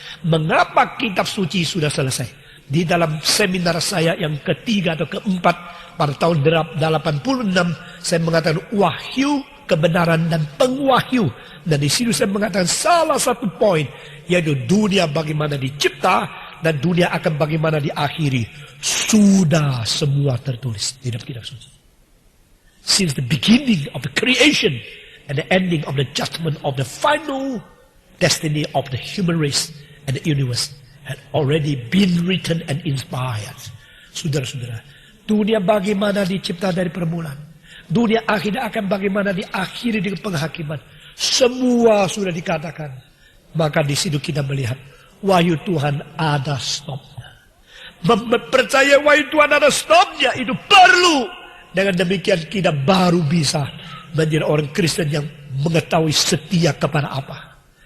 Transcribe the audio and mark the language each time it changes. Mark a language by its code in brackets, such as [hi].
[id] Mengapa kitab suci sudah selesai? Di dalam seminar saya yang ketiga atau keempat pada tahun 86, saya mengatakan wahyu, kebenaran dan pengwahyu. Dan di situ saya mengatakan salah satu poin, yaitu dunia bagaimana dicipta dan dunia akan bagaimana diakhiri. Sudah semua tertulis di dalam kitab suci. [en] since the beginning of the creation and the ending of the judgment of the final destiny of the human race and the universe had already been written and inspired. [id] Saudara-saudara, dunia bagaimana dicipta dari permulaan, dunia akhirnya akan bagaimana diakhiri dengan penghakiman, semua sudah dikatakan. Maka di situ kita melihat wahyu Tuhan ada stopnya. Percaya wahyu Tuhan ada stopnya itu perlu. Dengan demikian kita baru bisa menjadi orang Kristen yang mengetahui setia kepada apa.